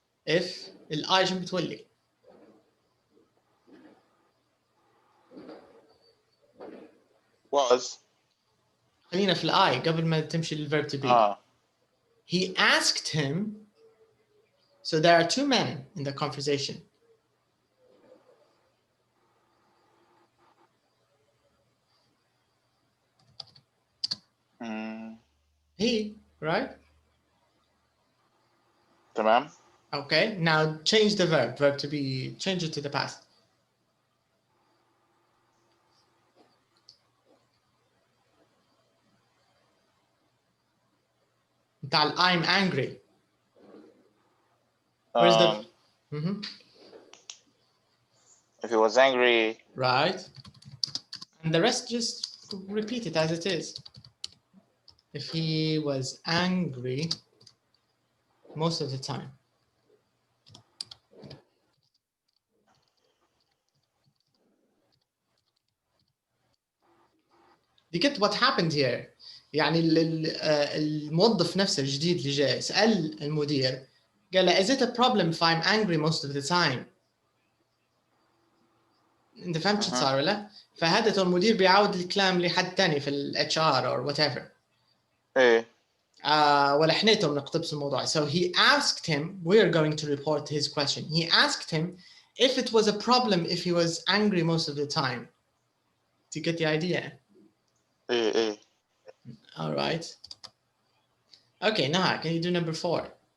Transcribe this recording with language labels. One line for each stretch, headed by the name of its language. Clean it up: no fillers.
Arabic: if الاي شو بتولي؟
English: was.
Arabic: خلينا في الاي قبل ما تمشي للverb to be.
English: He asked him. So there are 2 men in the conversation. He, right?
Arabic: تمام.
English: Okay, now change the verb to be, change it to the past. I'm angry. Where's the... If he was angry. Right. And the rest just repeat it as it is. If he was angry most of the time. You get what happened here.
Arabic: يعني الموظف نفسه الجديد اللي جاي سأل المدير قال له
English: is it a problem if I'm angry most of the time؟
Arabic: انت فهمت شو صار ولا؟ فهذا المدير بيعاود الكلام لحد تاني في ال HR
English: or whatever.
Arabic: ايه. ولا حنيتهم نقتبس الموضوع.
English: So he asked him, we are going to report his question. He asked him if it was a problem if he was angry most of the time. Do you get the idea?
Arabic: ايه.
English: All right. Okay, now can you do number 4?